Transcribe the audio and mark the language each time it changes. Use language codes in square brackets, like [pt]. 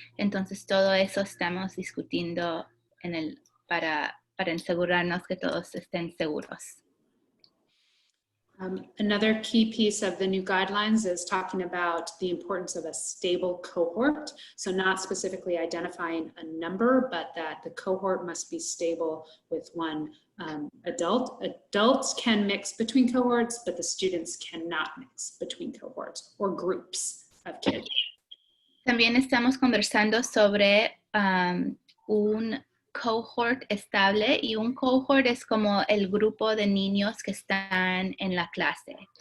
[es] Entonces, todo eso estamos discutiendo para asegurarnos que todos estén seguros. [en] Another key piece of the new guidelines is talking about the importance of a stable cohort. So not specifically identifying a number, but that the cohort must be stable with one adult. Adults can mix between cohorts, but the students cannot mix between cohorts or groups of kids. [es] También estamos conversando sobre un cohort estable, y un cohort es como el grupo de niños que están en la clase.